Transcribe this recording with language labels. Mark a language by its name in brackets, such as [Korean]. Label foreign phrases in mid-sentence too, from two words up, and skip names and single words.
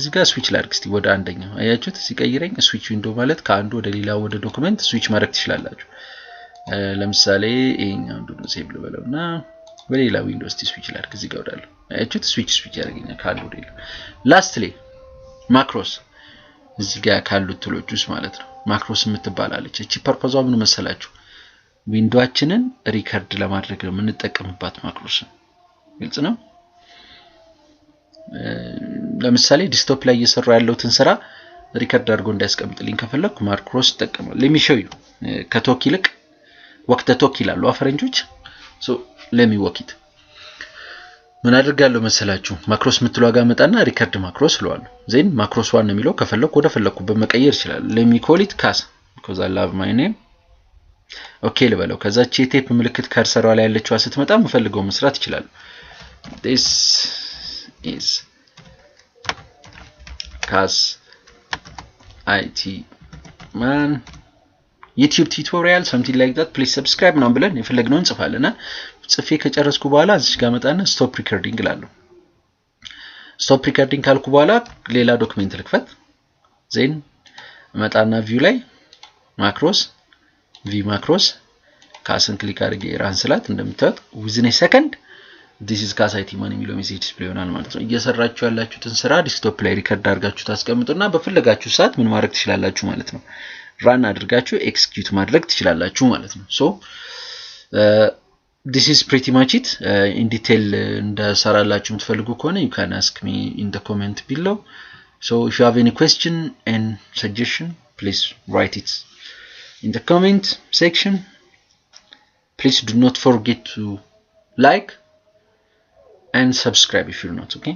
[Amharic] እዚህ ጋር ስዊች ላድርግ እስቲ ወደ አንደኛው። አያችሁት ሲቀይረኝ [English] switch window [Amharic] ማለት ከአንዱ ወደ ሌላ ወደ ዶክመንት ስዊች ማድረግ ትችላላችሁ። ለምሳሌ ይሄኛው አንዱን ሴቭ ልበለውና በሌላ ዊንዶውስ ስዊች ላድርግ እዚህ ጋር ወዳለው። አያችሁት ስዊች ያደርገኛል ካሉ ወደ ሌላ። [English] lastly macros [Amharic] እዚህ ጋር ካሉት ቱሎች ውስጥ ማለት ነው ማክሮስ የምትባላለች። እቺ ፐርፖዟ ምን መሰላችሁ? ዊንዶዋችንን ሪከርድ ለማድረግ ነው የምንጠቀምባት ማክሮስ። ግልጽ ነው? ለምሳሌ ዲስክቶፕ ላይ እየሰራው ያለውትን ስራ ሪከርድ አድርጎ እንዲያስቀምጥልኝ ከፈለኩ ማክሮስ እጠቀማለሁ። [English] let me show you [Amharic] ከቶክ ይልቅ ወቅተ ቶክ ይላሉ አፈረንጆች። ሶ [English] let me walk it [Amharic] ምን አድርጋለሁ መሰላችሁ? ማክሮስ የምትለው ጋር መጣና [English] record macros [Amharic] እለዋለሁ። [English] then macros one [Amharic] ነው የሚለው ከፈለኩ ወደ ፈለኩበት መቀየር ይችላል። [English] let me call it cas because I love my name [Amharic] ኦኬ ልበለው። ከዛ ቼቴፕ ምልክት ከርሰሯ ላይ ያለችው ስትመጣ መፈልገው መስራት ይችላል። [English] this is cas IT man YouTube tutorial something like that please subscribe [Amharic] ነው ብለን የፈለግነውን እንጽፋለና ጽፌ ከጨረስኩ በኋላ እዚህ ጋር መጣና [English] stop recording [Amharic] እላለሁ። ስቶፕ ሪከርዲንግ ካልኩ በኋላ ሌላ ዶክመንት ልክፈት። ዜን መጣና ቪው ላይ ማክሮስ ቪ ማክሮስ ካስን ክሊክ አድርጌ ራን ስላት እንደምታዩት [English] within a second this is cas IT man [Amharic] የሚለው [English] message display [Amharic] ይሆናል ማለት ነው። እየሰራችሁ ያላችሁትን ስራ ዲስክቶፕ ላይ ሪከርድ አድርጋችሁ ታስቀምጡና በፈለጋችሁ ሰዓት ምን ማድረግ ትችላላችሁ ማለት ነው። ራን አድርጋችሁ ኤክስኪዩት ማድረግ ትችላላችሁ ማለት ነው። ሶ [English] this is pretty much it in detail [Amharic] እንደሰራላችሁ የምትፈልጉ ከሆነ [English] you can ask me in the comment below. So if you have any question and suggestion please write it in the comment section. Please do not forget to like and subscribe if you're not.